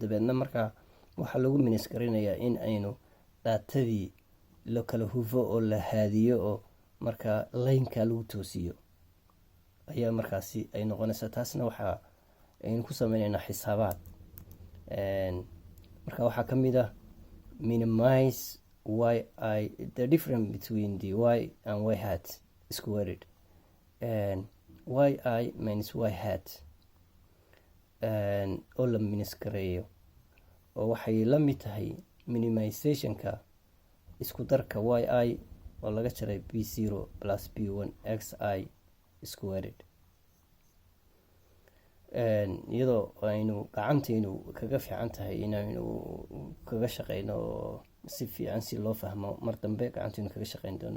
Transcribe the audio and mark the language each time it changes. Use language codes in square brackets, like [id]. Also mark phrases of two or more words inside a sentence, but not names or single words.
[so] dabeedna markaa waxaa lagu minisgareynayaa in aynu daatadii la kala hufo oo la haadiyo, oo markaa lineka lagu toosiyo ayaa markaasi ay noqonaysaa. taasna waxaa aynu ku sameyneynaa xisaabaad. marka waxaa ka mid ah [en] minimize y the difference between the y and y hat squared, y minus y hat [so] oo la minisgareeyo, oo waxay la mid tahay minimizationka isku darka y oo laga jaray [en] b0 plus b1 xi squared. [so] iyadoo aynu gacantaynu kaga fiican tahay inaynu kaga shaqeyno oo si fiican si loo fahmo, mar dambe gacantaynu kaga shaqeyn doonaa.